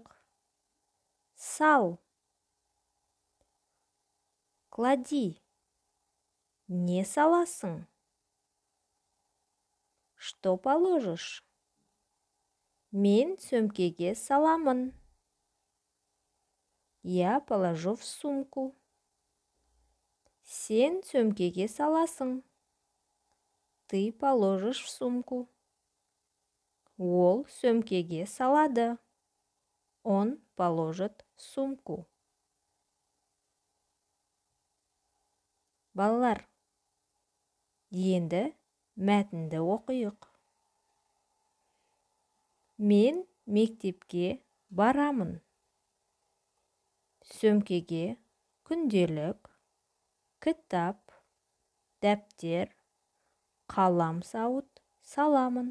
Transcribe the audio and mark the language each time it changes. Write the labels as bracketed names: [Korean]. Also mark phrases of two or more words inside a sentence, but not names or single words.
[Kazakh] Сал, клади. Не саласың? [Russian] Что положишь? [Kazakh] Мен сөмкеге саламын. [Russian] Я положу в сумку. [Kazakh] Сен сөмкеге саласың. [Russian] Ты положишь в сумку. [Kazakh] Ол сөмкеге салады. [Russian] Он положит в сумку. [Kazakh] Балалар, енді мәтінді оқиық. Мен мектепке барамын. Сөмкеге күнделік, кітап, дәптер, қалам сауыт саламын.